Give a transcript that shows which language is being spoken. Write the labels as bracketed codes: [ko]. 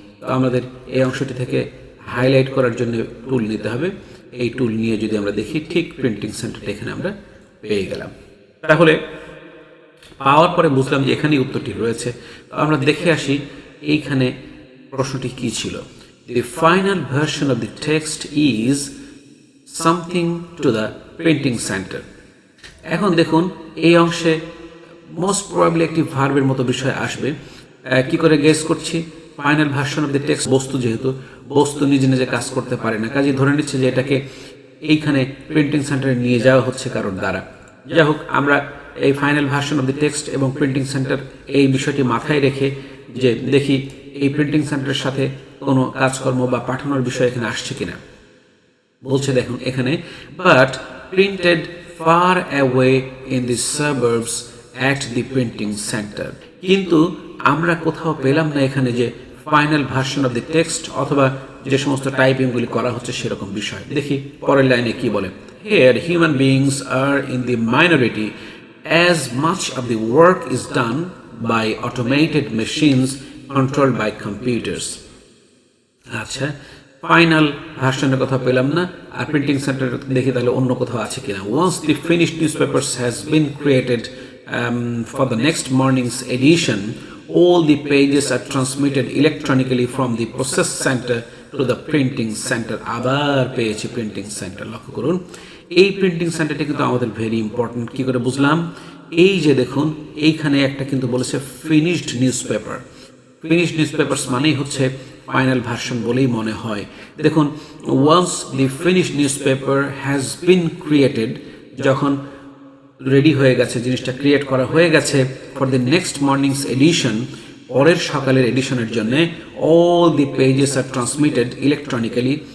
[bn] তো আমাদের এই অংশটি থেকে হাইলাইট করার জন্য টুল নিতে হবে। এই টুল নিয়ে যদি আমরা দেখি, ঠিক প্রিন্টিং সেন্টারটা এখানে আমরা পেয়ে গেলাম। তাহলে পাওয়ার পরে বুঝলাম যে এখানেই উত্তরটি রয়েছে। তো আমরা দেখে আসি এইখানে প্রশ্নটি কি ছিল। [en] The final version of the text is something to the printing center. [bn] এখন দেখুন এই অংশে মোস্ট প্রবাবলি একটি ভার্বের মতো বিষয় আসবে। কি করে গেস করছি, [en] final version of the text, [bn] বস্তু যেহেতু বস্তু নিজে নিজে কাজ করতে পারে না, কাজে ধরে নিচ্ছে যে এটাকে এইখানে প্রিন্টিং সেন্টারে নিয়ে যাওয়া হচ্ছে কারোর দ্বারা। যাই হোক, আমরা এই [en] final version of the text [bn] এবং প্রিন্টিং সেন্টার এই বিষয়টি মাথায় রেখে যে দেখি এই প্রিন্টিং সেন্টারের সাথে কোনো কাজকর্ম বা পাঠানোর বিষয় এখানে আসছে কিনা। বলছে দেখুন এখানে, [en] But printed far away in the suburbs at the printing centre. [bn] কিন্তু আমরা কোথাও পেলাম না এখানে যে [en] final version of the text [bn] অথবা যে সমস্ত টাইপিংগুলি করা হচ্ছে সেরকম বিষয়। দেখি পরের লাইনে কি বলে, [en] Here human beings are in the minority as much of the work is done by automated machines controlled by computers. [bn] আচ্ছা, ফাইনাল ভার্সনের কথা পেলাম না, আর প্রিন্টিং সেন্টার দেখি তাহলে অন্য কোথাও আছে কিনা। [en] Once the finished newspapers has been created for the next morning's edition, all the pages are transmitted electronically from the process center to the printing center. [bn] আবার পেয়েছি প্রিন্টিং সেন্টার। লক্ষ্য করুন এই প্রিন্টিং সেন্টারটি কিন্তু আমাদের ভেরি ইম্পর্টেন্ট। কি করে বুঝলাম, এই যে দেখুন এইখানে একটা কিন্তু বলেছে finished news paper. Finished news papers মানেই হচ্ছে ফাইনাল ভার্সন বলেই মনে হয়। [en] দেখুন, once the finished newspaper has been created, [bn] যখন রেডি হয়ে গেছে, জিনিসটা ক্রিয়েট করা হয়ে গেছে [en] for the next morning's edition, [bn] পরের সকালের এডিশনের জন্য, [en] All the pages are transmitted electronically.